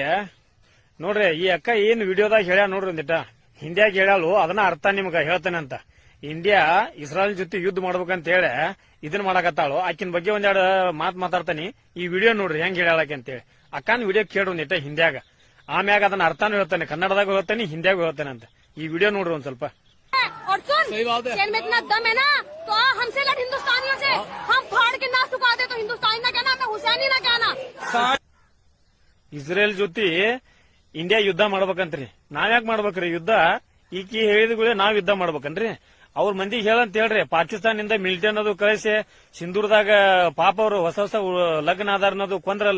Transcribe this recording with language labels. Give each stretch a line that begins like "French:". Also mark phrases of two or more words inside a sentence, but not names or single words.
Kannada: ನೋಡ್ರಿ ಈ ಅಕ್ಕ ಏನ್ ವಿಡಿಯೋದಾಗ ಹೇಳ್ಯಾ ನೋಡ್ರಿ ಒಂದಿಟ್ಟ ಹಿಂದಿಯಾಗ ಹೇಳ್ಯಾಳು ಅದನ್ನ ಅರ್ಥ ನಿಮ್ಗ ಹೇಳ್ತಾನೆ ಅಂತ. ಇಂಡಿಯಾ ಇಸ್ರಾಯಲ್ ಜೊತೆ ಯುದ್ಧ ಮಾಡ್ಬೇಕಂತ ಹೇಳಿ ಇದನ್ನ ಮಾಡಕತ್ತಾಳು. ಆಕಿನ ಬಗ್ಗೆ ಒಂದೆರಡು ಮಾತಾಡ್ತಾನಿ. ಈ ವಿಡಿಯೋ ನೋಡ್ರಿ ಹೆಂಗ್ ಹೇಳ್ಯಾಳಕ್ಕೆ ಅಂತೇಳಿ. ಅಕ್ಕನ ವಿಡಿಯೋ ಕೇಳ್ರಿ ಒಂದಿಟ್ಟ ಹಿಂದಿಯಾಗ, ಆಮ್ಯಾಗ ಅದನ್ನ ಅರ್ಥನೂ ಹೇಳ್ತಾನೆ, ಕನ್ನಡದಾಗ ಹೇಳ್ತಾನೆ, ಹಿಂದಿಯಾಗ ಹೇಳ್ತಾನೆ ಅಂತ. ಈ ವಿಡಿಯೋ ನೋಡ್ರಿ ಒಂದ್ ಸ್ವಲ್ಪ.
Hindi: और सुन, चैन में इतना दम है ना तो हमसे लड़ हिंदुस्तानियों से, हम फाड़ के ना सुखा दे तो हिंदुस्तानी ना कहना, मैं हुसैनी ना कहना.
Kannada: ಇಸ್ರೇಲ್ ಜೊತೆ ಇಂಡಿಯಾ ಯುದ್ಧ ಮಾಡ್ಬೇಕಂತ್ರಿ. ನಾವ್ಯಾಕ್ ಮಾಡ್ಬೇಕ್ರಿ ಯುದ್ಧ? ಈಕಿ ಹೇಳಿದ್ಗಳೇ ನಾವ್ ಯುದ್ಧ ಮಾಡ್ಬೇಕನ್ರಿ? ಅವ್ರ ಮಂದಿಗೆ ಹೇಳಂತ ಹೇಳ್ರಿ. ಪಾಕಿಸ್ತಾನದಿಂದ ಮಿಲಿಟರಿ ಅನ್ನೋದು ಕಳಿಸಿ ಸಿಂಧೂರದಾಗ ಪಾಪ ಅವರು ಹೊಸ ಹೊಸ ಲಗ್ನ ಆಧಾರ ಅನ್ನೋದು ಕೊಂದ್ರಲ್ಲ.